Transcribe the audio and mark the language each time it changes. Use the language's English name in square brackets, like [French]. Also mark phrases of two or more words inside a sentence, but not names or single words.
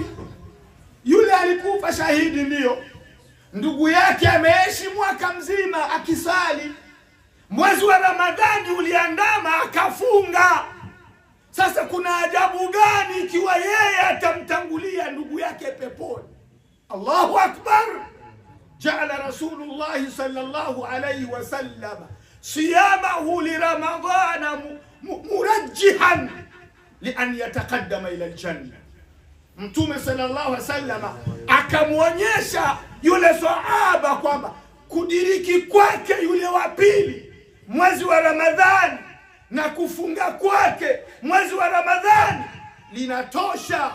[Swahili] Yule alikufa shahidi, ndio ndugu yake ameishi mwaka mzima akisali, mwezi wa Ramadhani uliandama akafunga. Sasa kuna ajabu gani ikiwa yeye atamtangulia ndugu yake peponi? [Arabic] الله أكبر جعل رسول الله صلى الله عليه وسلم صيامه لرمضان مرجحا لأن يتقدم إلى الجنة. [Swahili] Mtume [Arabic] صلى الله عليه وسلم [Swahili] akamuonyesha yule sahaba kwamba kudiriki kwake yule wa pili mwezi wa Ramadhani na kufunga kwake mwezi wa Ramadhani linatosha.